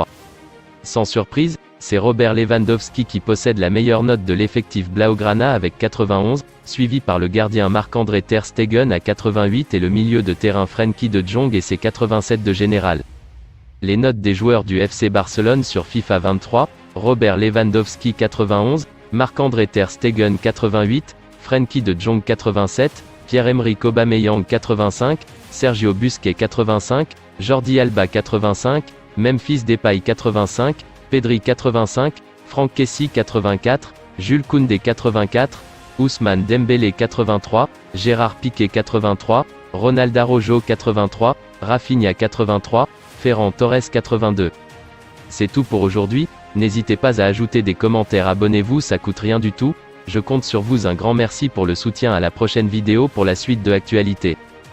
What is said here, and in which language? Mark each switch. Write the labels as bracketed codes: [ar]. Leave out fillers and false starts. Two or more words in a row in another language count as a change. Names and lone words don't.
[fr] Sans surprise, c'est Robert Lewandowski qui possède la meilleure note de l'effectif Blaugrana avec 91, suivi par le gardien Marc-André ter Stegen à 88 et le milieu de terrain Frenkie de Jong et ses 87 de général. Les notes des joueurs du FC Barcelone sur FIFA 23, Robert Lewandowski 91, Marc-André ter Stegen 88, Frenkie de Jong 87, Pierre-Emerick Aubameyang 85, Sergio Busquets 85, Jordi Alba 85, Memphis Depay 85, Pedri 85, Franck Kessié 84, Jules Koundé 84, Ousmane Dembélé 83, Gérard Piqué 83, Ronald Araujo 83, Rafinha 83, Ferran Torres 82. C'est tout pour aujourd'hui, n'hésitez pas à ajouter des commentaires, abonnez-vous, ça coûte rien du tout, je compte sur vous, un grand merci pour le soutien, à la prochaine vidéo pour la suite de l'actualité.